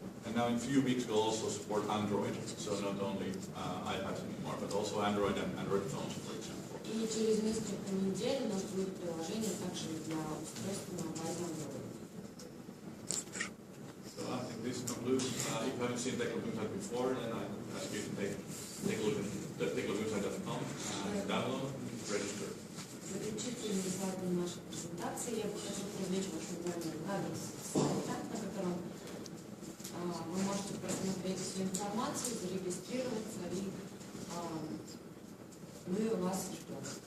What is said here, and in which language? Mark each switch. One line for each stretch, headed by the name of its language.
English: And now in a few weeks we'll also support Android, so not only iPads anymore, but also Android and Android phones, for example.
Russian: И через несколько недель у нас будет приложение также для устройств на базе Android.
English: So I think this concludes. If you haven't seen tekla BIM before, then I ask you to take a look at teklabimsite.com and download, register.
Russian: Заключительный слайд нашей презентации. Я бы хотела привлечь ваше внимание на адрес сайта, на котором вы можете просмотреть всю информацию, зарегистрироваться, и мы вас ждем.